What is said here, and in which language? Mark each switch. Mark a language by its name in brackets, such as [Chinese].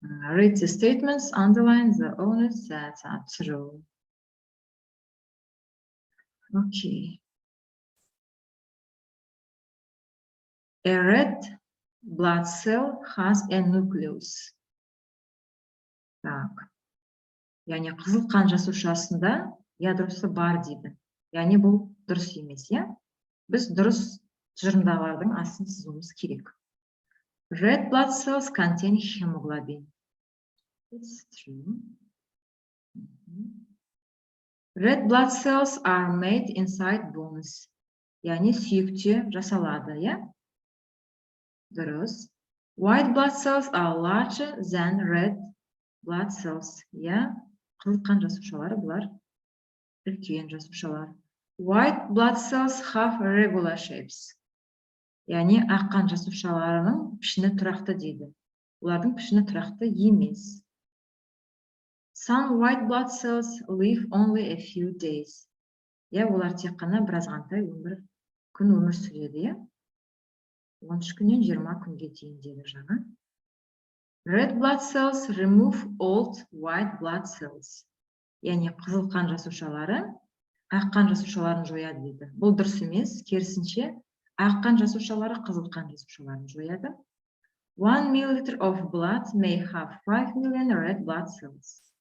[English] Read the statements, underline the owners that are true. Okay. A red blood cell has a nucleus. [Russian] Так. [Kazakh] Яғни қызыл қан жасушасында ядросы бар дейді. Яғни бұл дұрыс емес, иә? Біз дұрыс тұжырымдағылардың астын сызуымыз керек. [English] Red blood cells contain hemoglobin. It's true. Red blood cells are made inside bones. [Kazakh] Яғни сүйекте жасалады, иә? Дұрыс. [English] White blood cells are larger than red blood cells. Yeah, [Kazakh] қызыл қан жасушалары бұлар үлкен жасушалар. [English] White blood cells have regular shapes. [Kazakh] Яғни ақ қан жасушаларының пішіні тұрақты дейді. Олардың пішіні тұрақты емес. [English] Some white blood cells live only a few days. [Kazakh] Я, олар тек қана біраз ғантай күн өмір сүреді, я? 13 күннен 20 күнге дейін деді жаңа. [English] Red blood cells remove old white blood cells. [Kazakh] Яғни қызыл қан жасушалары ақ қан жасушаларын жояды дейді. Бұл дұрыс емес, керісінше ақ қан жасушалары қызыл қан жасушаларын жояды. [English] 1 milliliter of blood may have 5 million red blood cells.